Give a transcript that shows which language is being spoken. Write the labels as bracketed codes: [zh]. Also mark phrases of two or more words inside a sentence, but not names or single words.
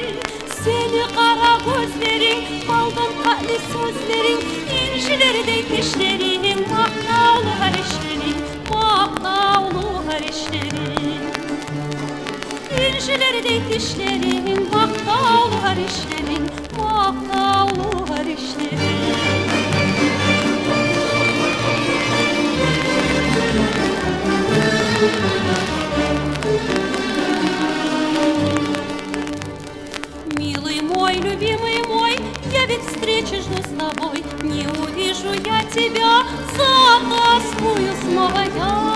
[crh] Seni kara gözlerin, baldan tatlı sözlerin, İncilerden dişlerin, maqtavlı har işlerin, maqtavlı har işlerin. İncilerden dişlerin, maqtavlı har işlerin, maqtavlı har işlerin. [ru] Милый мой, любимый мой, я ведь встречи жду с тобой. Не увижу я тебя, затаскую снова я.